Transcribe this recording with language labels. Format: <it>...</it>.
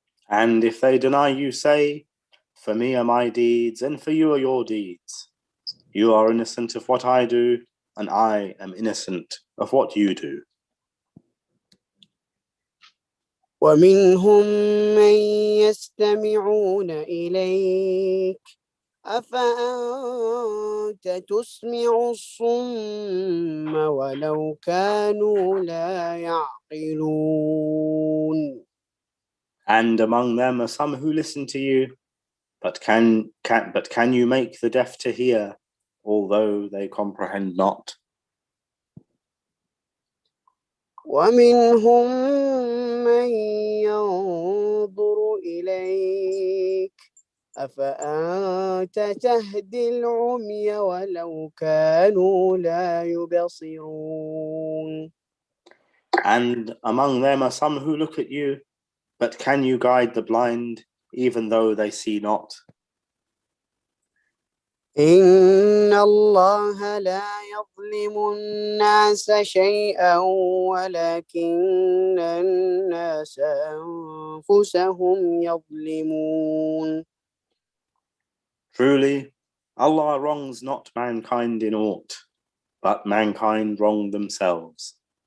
<en>And if they deny you, say, for me are my deeds, and for you are your deeds. You are innocent of what I do, and I am innocent of what you do.</en> <ar>ومنهم من يستمعون إليك أفأنت تسمع الصم ولو كانوا لا يعقلون.</ar> <en>And among them are some who listen to you, but can you make the deaf to hear, although they comprehend not?</en> <ar>ومنهم من ينظر إليك أفأنت تهدي العمي ولو كانوا لا يبصرون.</ar> <en>And among them are some who look at you, but can you guide the blind, even though they see not?</en> <ar>إن الله لا يظلم الناس شيئا ولكن الناس أنفسهم يظلمون.</ar> <en>Truly, Allah wrongs not mankind in aught, but mankind wrong themselves.</en>